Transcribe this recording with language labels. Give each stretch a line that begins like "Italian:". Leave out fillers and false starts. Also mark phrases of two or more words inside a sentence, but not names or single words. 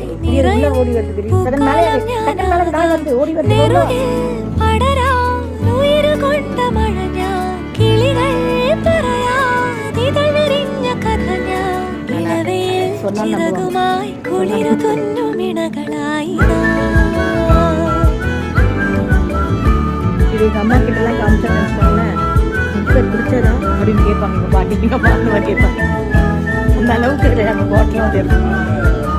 Malayalam: നിറയും പൂക്കാലം ഞാനാകാം നെറുകിൽ പടരാൻ ഉയരുകൊണ്ട മഴ ഞാൻ കിളികൾ പറയാതിതൾ വിരിഞ്ഞ കഥ ഞാൻ ഇളവയിൽ ചിറകുമായി കുളിരു തുന്നുമിണകളായി
Tamil: அம்மா கிட்டலாம் காமிச்சாங்கன்னு வச்சுக்கோங்களேன் குக்கர் பிடிச்சதா அப்படின்னு கேட்பாங்க எங்கள் பாட்டி எங்கள் பாட்டு கேட்பாங்க அந்த அளவுக்கு நம்ம பாட்டிலாம் இருக்கும்